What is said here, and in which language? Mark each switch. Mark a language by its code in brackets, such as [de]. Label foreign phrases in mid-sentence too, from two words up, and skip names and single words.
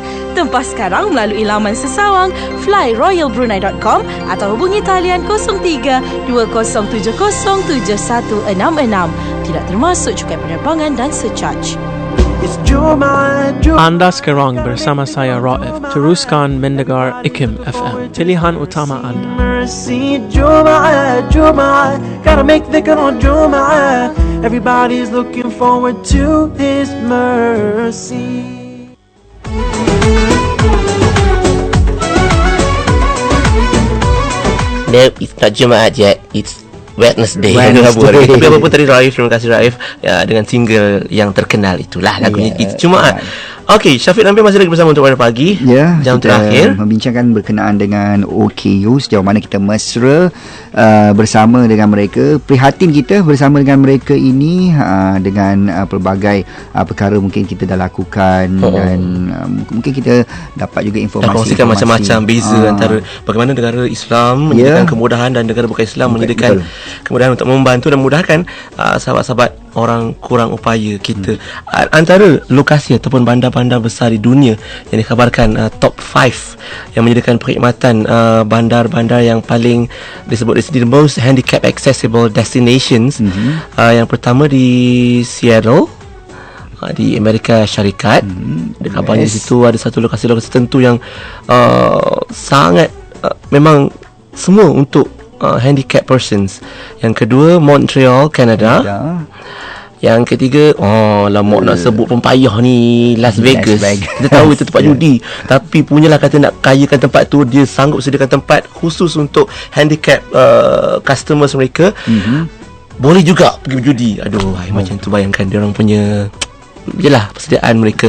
[ms] Tempah sekarang melalui laman sesawang flyroyalbrunei.com atau hubungi talian 03 2070 7166. Tidak termasuk cukai penerbangan dan surcharge. Anda sekarang bersama saya Raif, teruskan mendengar IKIM FM, pilihan utama anda. [en] Gotta make dhikr on Jum'ah. Everybody's looking forward to His mercy. No, it's not Jumaat yet. It's Wednesday. [ms] Tapi apapun tadi Raif, terima kasih Raif ya, dengan single yang terkenal itulah lagunya It's Jumaat. Okey, Syafiq Nampil masih lagi bersama untuk Warna Pagi. Jam terakhir membincangkan berkenaan dengan OKU, sejauh mana kita mesra bersama dengan mereka, prihatin kita bersama dengan mereka ini dengan pelbagai perkara mungkin kita dah lakukan dan mungkin kita dapat juga informasi kongsikan macam-macam beza antara bagaimana negara Islam menyediakan kemudahan dan negara bukan Islam menyediakan kemudahan untuk membantu dan memudahkan sahabat-sahabat orang kurang upaya kita. Antara lokasi ataupun bandar-bandar besar di dunia yang dikabarkan top 5 yang menyediakan perkhidmatan bandar-bandar yang paling disebut di sini [en] the most handicap accessible destinations. [ms] Yang pertama di Seattle, di Amerika Syarikat. Kabarnya di situ ada satu lokasi-lokasi tertentu yang sangat memang semua untuk [en] handicap persons. [ms] Yang kedua Montreal, Canada. Yang ketiga, lama nak sebut pun payah ni, Las Vegas. Kita tahu itu tempat judi, tapi punyalah kata nak kayakan tempat tu, dia sanggup sediakan tempat khusus untuk [en] handicap customers [ms] mereka. Boleh juga pergi berjudi. Aduh, macam tu bayangkan dia orang punya jelah persediaan mereka.